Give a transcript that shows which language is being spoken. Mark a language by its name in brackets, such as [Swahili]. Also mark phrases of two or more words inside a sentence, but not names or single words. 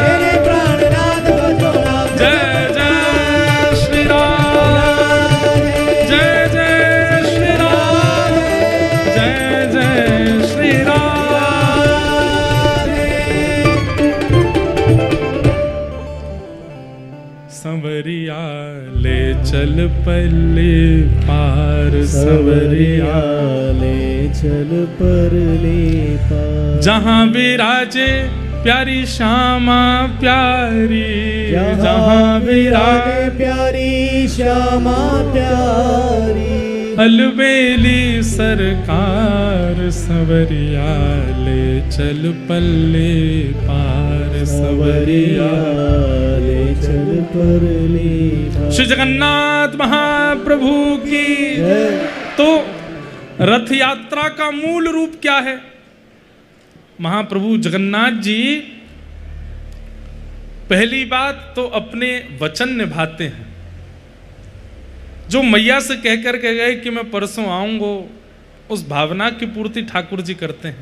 [Hindi] जय जय श्री राम, जय जय श्री राम, जय जय श्री राम। संवरिया ले चल पल्ले पार, सवरिया ले चल परले पार। जहाँ विराजे प्यारी श्यामा प्यारी, जहाँ विराजे प्यारी श्यामा प्यारी। अलबेली सरकार, संवरिया ले चल पल्ले पार, सवरिया संवरिया ले चल परले पार। श्री जगन्नाथ महाप्रभु की। तो रथ यात्रा का मूल रूप क्या है? महाप्रभु जगन्नाथ जी पहली बात तो अपने वचन निभाते हैं। जो मैया से कह कर के गए कि मैं परसों आऊंगा, उस भावना की पूर्ति ठाकुर जी करते हैं।